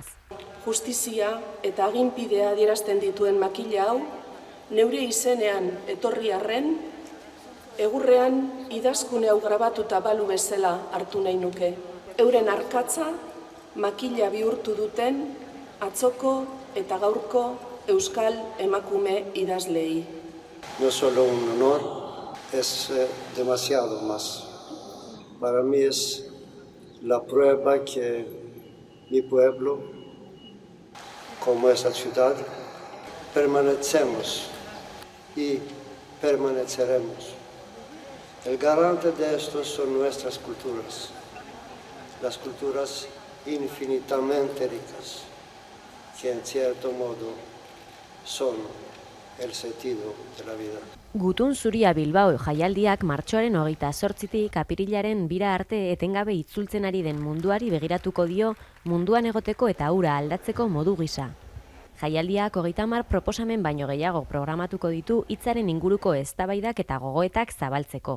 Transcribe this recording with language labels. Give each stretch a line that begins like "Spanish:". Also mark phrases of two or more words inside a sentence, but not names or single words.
Basque: Justizia eta aginpidea adierazten dituen makila hau, neure izenean etorri arren, egurrean idazkune hau grabatuta balu bezala hartu nahi nuke. Euren arkatza makila bihurtu duten atzoko eta gaurko euskal emakume idazleei.
Spanish: No solo un honor, es demasiado más. Para mí es la prueba que mi pueblo, como esa ciudad, permanecemos y permaneceremos. El garante de esto son nuestras culturas, las culturas infinitamente ricas, que en cierto modo son el sentido de la vida.
Basque: Gutun Zuria Bilbao jaialdiak martxoaren 28tik apirilaren 2 arte etengabe itzultzen ari den munduari begiratuko dio munduan egoteko eta hura aldatzeko modu gisa. Jaialdiak 30 proposamen baino gehiago programatuko ditu hitzaren inguruko eztabaidak eta gogoetak zabaltzeko.